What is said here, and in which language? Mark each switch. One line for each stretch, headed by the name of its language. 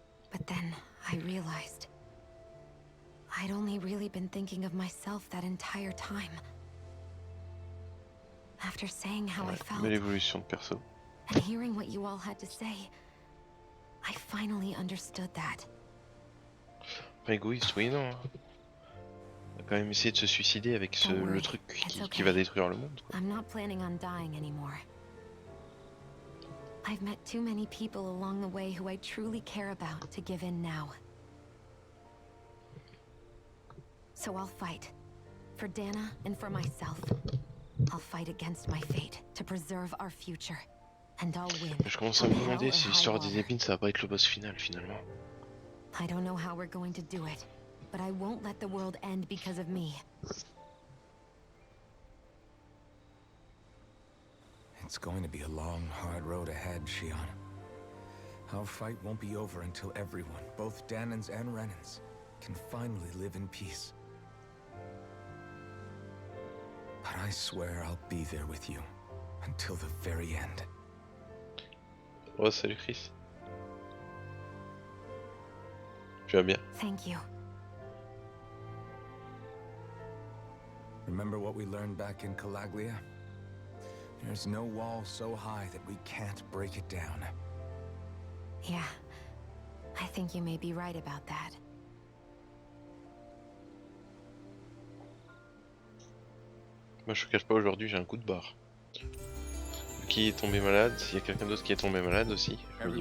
English: But then I realized I'd only really been thinking of myself that entire time. After saying how I felt
French: Belle évolution de perso.
English: and hearing what you all had to say, I finally understood that.
French: Pas égoïste, oui, non. On a quand même essayé de se suicider avec
English: Don't worry,
French: le truc
English: it's
French: qui
English: okay.
French: va détruire le monde, quoi.
English: I'm not planning on dying anymore. I've met too many people along the way who I truly care about to give in now. So I'll fight. For Dana and for myself. I'll fight against my fate to preserve our future. And I'll win.
French: Je commence à me demander si l'histoire des épines, ça va pas être le boss final, finalement.
English: I don't know how we're going to do it, but I won't let the world end because of me. It's going to be a long, hard road ahead, Shion. Our fight won't be over until everyone, both Danans and Renans, can finally live in peace. But I swear I'll be there with you until the very end.
French: Oh, salut Chris. Tu vas bien?
English: Thank you. Remember what we learned back in Calaglia? There's no wall so high that we can't break it down. Yeah. I think you may be right about that.
French: Moi je te cache pas, aujourd'hui j'ai un coup de barre. Qui est tombé malade? S'il y a quelqu'un d'autre qui est tombé malade aussi, je me dis